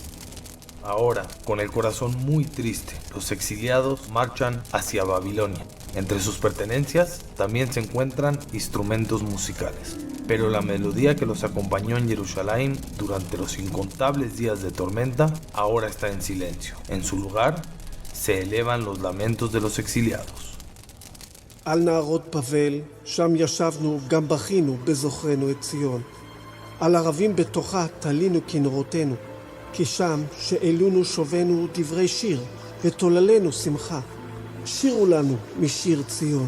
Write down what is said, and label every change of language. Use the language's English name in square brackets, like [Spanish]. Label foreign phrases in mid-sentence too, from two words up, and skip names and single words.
[Spanish] Ahora, con el corazón muy triste, los exiliados marchan hacia Babilonia. Entre sus pertenencias también se encuentran instrumentos musicales. pero la melodía que los acompañó en Jerusalén durante los incontables días de tormenta ahora está en silencio. En su lugar se elevan los lamentos de los exiliados. [Hebrew] על נהרות בבל, שם ישבנו, גם בכינו בזוכרנו את ציון. על ערבים בתוכה תלינו כנרותינו, כי שם שאלונו שובנו דברי שיר, ותוללנו שמחה. שירו לנו משיר ציון.